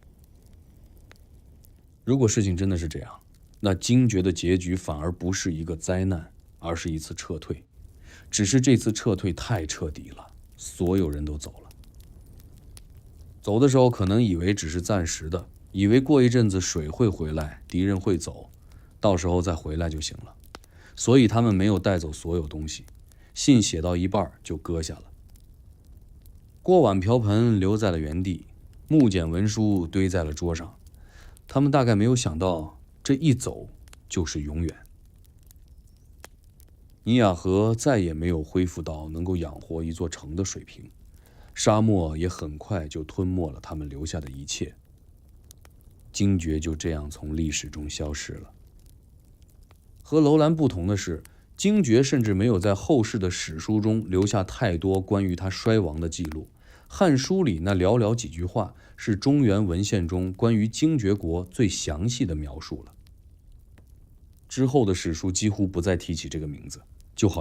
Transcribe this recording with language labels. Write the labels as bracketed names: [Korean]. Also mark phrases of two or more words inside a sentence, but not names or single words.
[Chinese] 如果事情真的是這樣，那精絕的結局反而不是一個災難，而是一次撤退。只是這次撤退太徹底了，所有人都走了。走的時候可能以為只是暫時的，以為過一陣子水會回来，敵人會走，到時候再回來就行了。所以他們没有帶走所有東西，信寫到一半就擱下了。鍋碗瓢盆留在了原地，木簡文書堆在了桌上。他们大概没有想到，這一走就是永遠。尼亞河再也沒有恢復到能夠養活一座城的水平，沙漠也很快就吞沒了他們留下的一切。精絕就這樣從歷史中消失了。和樓蘭不同的是，精絕甚至沒有在後世的史書中留下太多關於他衰亡的記錄。漢書裡那寥寥幾句話，是中原文獻中關於精絕國最詳細的描述了。之後的史書幾乎不再提起這個名字， 就好